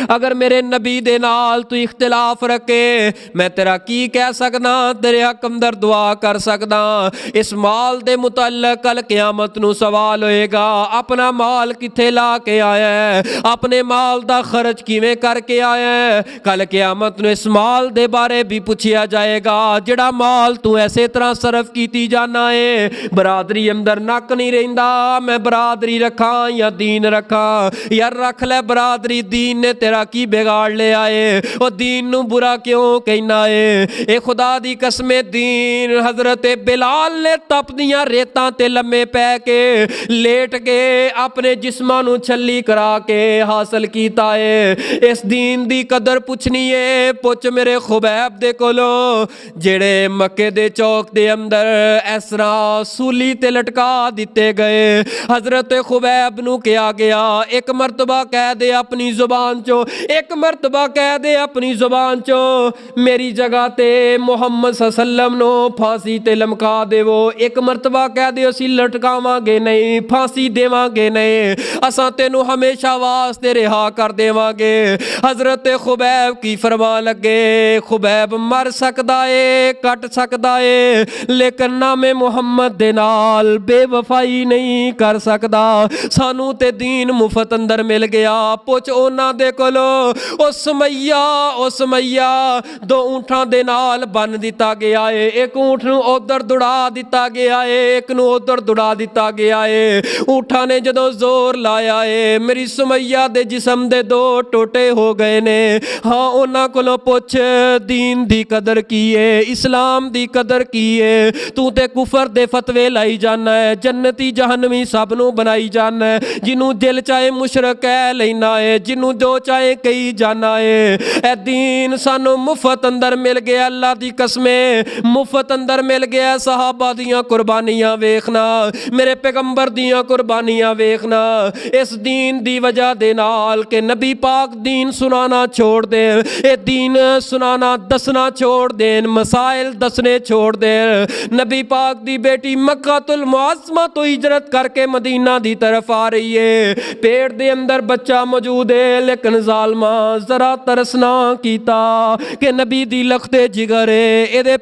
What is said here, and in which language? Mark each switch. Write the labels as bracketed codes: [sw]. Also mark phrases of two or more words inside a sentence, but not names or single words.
[pa] ਅਗਰ ਮੇਰੇ ਨਬੀ ਦੇ ਨਾਲ ਤੂ ਇਖ਼ਤਿਲਾਫ਼ ਰੱਖੇ, ਮੈਂ ਤੇਰਾ ਕੀ ਕਹਿ ਸਕਦਾ? ਤੇਰੇ ਹੱਕ ਅੰਦਰ ਦੁਆ ਕਰ ਸਕਦਾ। ਇਸ ਮਾਲ ਦੇ ਮੁਤੱਲਕ ਕੱਲ੍ਹ ਕ਼ਯਾਮਤ ਨੂ ਸਵਾਲ ਹੋਏਗਾ, ਅਪਣਾ ਮਾਲ ਕਿੱਥੇ ਲਾ ਕੇ ਆਇਆ ਹੈ, ਅਪਣੇ ਮਾਲ ਦਾ ਖ਼ਰਚ ਕਿਵੇਂ ਕਰਕੇ ਆਇਆ ਹੈ। ਕੱਲ੍ਹ ਕ਼ਯਾਮਤ ਨੂ ਇਸ ਮਾਲ ਦੇ ਬਾਰੇ ਭੀ ਪੁੱਛਿਆ جائے گا جڑا مال تو ایسے طرح صرف کیتی جانا ہے برادری اندر نک نہیں رہندا میں برادری رکھاں یا دین رکھاں یار رکھ لے برادری دین نے تیرا کی بگاڑ لے آئے وہ دین نو برا کیوں کہنا ہے اے خدا دی قسم دین حضرت بلال نے تپ دیاں ریتاں تے لمے پے کے لیٹ کے اپنے جسماں نو چھلی کرا کے حاصل کیتا ہے اس دین دی قدر پوچھنی ہے پوچھ میرے خبیب دے کولو جڑے مکے دے چوک دے اندر اس طرح سولی تے لٹکا دیتے گئے حضرت خبیب نو کیا گیا ایک مرتبہ کہہ دے اپنی زبان چو ایک مرتبہ کہہ دے اپنی زبان چو میری جگہ تے محمد [ar] صلی اللہ علیہ وسلم [pa] نو پھانسی تے لمکا دے وہ ایک مرتبہ کہہ دے اسی لٹکاواں گے نہیں پھانسی دیواں گے نہیں اساں تینو ہمیشہ واسطے رہا کر دیواں گے حضرت خبیب کی فرما لگے خبیب مر سکدا ہے کٹ سکدا ہے لیکن نام محمد دے نال بے وفائی نہیں کر سکدا سانو تے دین مفت اندر مل گیا پوچھ اونا دے کولو او سمیہ دو اونٹاں دے نال بن دیتا گیا ہے ایک اونٹ نو ادھر دوڑا دیتا گیا ہے ایک نو ادھر دوڑا دیتا گیا ہے اونٹاں نے جدوں زور لایا ہے میری سمیہ دے جسم دے دو ٹوٹے ہو گئے نے ہاں اونا کولو پوچھ دین دی قدر کی ہے اسلام دی قدر کی ہے تو تے کفر دے فتوے لائی جانا ہے جنتی جہنمی سب نو بنائی جانا ہے جنوں دل چاہے مشرک کہہ لینا ہے جنوں جو چاہے کہی جانا ہے اے دین سانو مفت اندر مل گیا اللہ دی قسمیں مفت اندر مل گیا صحابہ دیاں قربانیاں ویکھنا میرے پیغمبر دیاں قربانیاں ویکھنا اس دین دی وجہ دے نال کہ نبی پاک دین سنانا چھوڑ دے اے دین سنانا دسنا چھوڑ دین مسائل دسنے چھوڑ دے نبی پاک دی بیٹی مکہ المعظمہ تو ہجرت کر کے مدینہ دی طرف آ رہی ہے پیٹ دے اندر بچہ موجود ہے لیکن ظالمہ ذرا ترسنا کیتا کہ نبی دی لختے جگر ہے اے دے